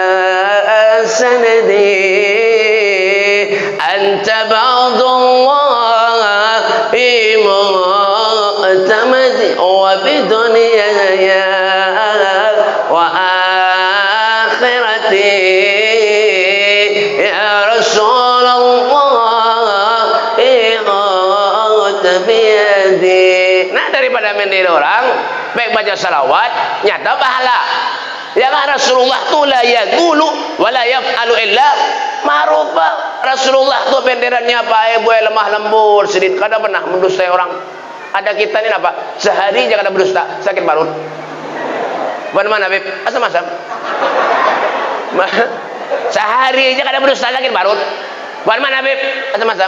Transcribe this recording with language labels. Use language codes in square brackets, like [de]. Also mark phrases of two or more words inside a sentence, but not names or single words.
[ar] سندي أنت بعد الله معتمدي وبدنياي وآخرتي يا رسول الله بيدي. [bjn] Nah, daripada mendiri orang, baik baca salawat, nyata pahala. Ya kan Rasulullah tu [ar] لا يقول ولا يفعل إلا معروفا. [bjn] Rasulullah tu benderannya apa? Buai lemah lembut, sedikit kada pernah mendustai orang. Ada kita ni apa? Sehari aja kada berdusta, sakit parut. Bukan mana, Beb? Asam-asam. Sehari aja kada berdusta, sakit parut. Bukan mana, Beb? Asam-asam.